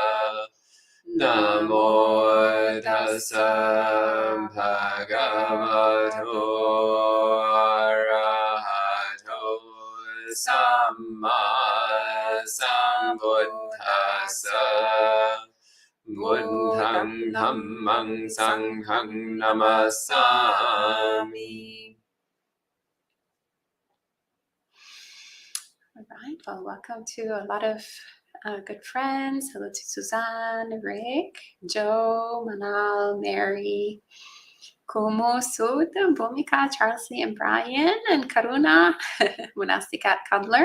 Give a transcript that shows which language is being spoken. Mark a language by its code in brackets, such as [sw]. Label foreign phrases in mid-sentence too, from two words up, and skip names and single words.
[pi] Namo tassa bhagavato arahato samma sambuddhassa. Buddham dhammam sangham namasami. [en] All right, well, welcome to a lot of good friends. Hello to Suzanne, Rick, Joe, Manal, Mary, Kumu, Sud, Bhumika, Charlie, and Brian, and Karuna, monastic cat cuddler.